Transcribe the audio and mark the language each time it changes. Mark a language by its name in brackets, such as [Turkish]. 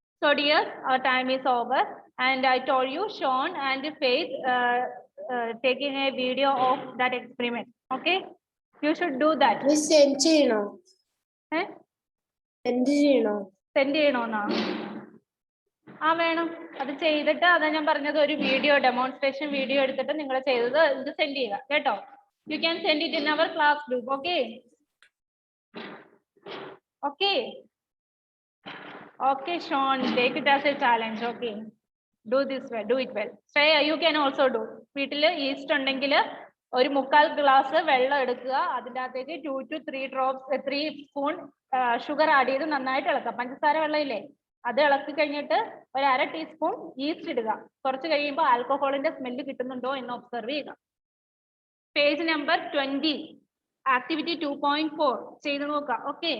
[English] So dear, our time is over, and I told you Sean and Faith taking a video of that experiment. Okay, you should do that. [Malayalam] Miss send ചെയ്യണോ? Eh? Send ചെയ്യണോ? Send ചെയ്യണോന്നാ? ആ വേണം. അത് ചെയ്തിട്ട് അതാ ഞാൻ പറഞ്ഞത്, ഒരു വീഡിയോ ഡെമോൺസ്ട്രേഷൻ വീഡിയോ എടുത്തിട്ട് നിങ്ങൾ ചെയ്തത് ഇത് സെൻഡ് ചെയ്യുക കേട്ടോ. [English] You can send it in our class group. Okay. Okay. Okay, Sean, take it as a challenge. Okay. Do this well. Do it well. Shreya, you can also do. [Malayalam] വീട്ടില് east ഉണ്ടെങ്കിൽ ഒരു 3/4 glass വെള്ളം എടുക്കുക. അതിൻ്റെ അകത്തേക്ക് 2 to 3 spoon sugar add ചെയ്ത് നന്നായിട്ട് ഇളക്കുക. പഞ്ചസാര വെള്ളം ഇല്ലേ, അത് ഇളക്കി കഴിഞ്ഞിട്ട് ഒരു 1/2 ടീസ്പൂൺ ഈസ്റ്റ് ഇടുക. കുറച്ച് കഴിയുമ്പോൾ ആൽക്കഹോളിന്റെ സ്മെല്ല് കിട്ടുന്നുണ്ടോ എന്ന് ഒബ്സർവ് ചെയ്യുക. പേജ് നമ്പർ 20, ആക്ടിവിറ്റി 2.4 ചെയ്ത് നോക്കുക. ഓക്കെ.